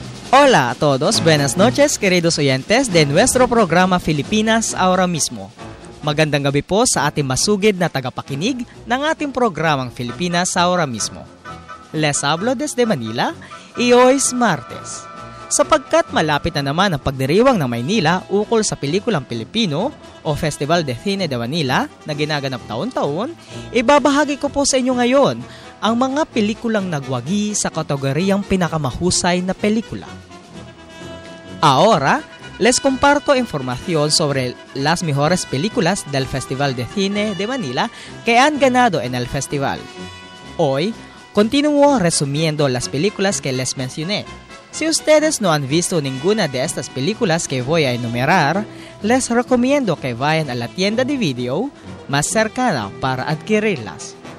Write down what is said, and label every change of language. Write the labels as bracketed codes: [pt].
[es] Hola a todos, buenas noches queridos oyentes de nuestro programa Filipinas Ahora Mismo. [tl] Magandang gabi po sa ating masugid na tagapakinig ng ating programang Filipinas Ahora Mismo. [es] Les hablo desde Manila, y hoy es Martes. [tl] Sapagkat malapit na naman ang pagdiriwang ng Maynila ukol sa pelikulang Pilipino o Festival de Cine de Manila na ginaganap taon-taon, ibabahagi ko po sa inyo ngayon ang mga pelikulang nagwagi sa kategoryang pinakamahusay na pelikula. [es] Ahora, les comparto información sobre las mejores películas del Festival de Cine de Manila que han ganado en el festival. Hoy, continúo resumiendo las películas que les mencioné. Si ustedes no han visto ninguna de estas películas que voy a enumerar, les recomiendo que vayan a la tienda de video más cercana para adquirirlas.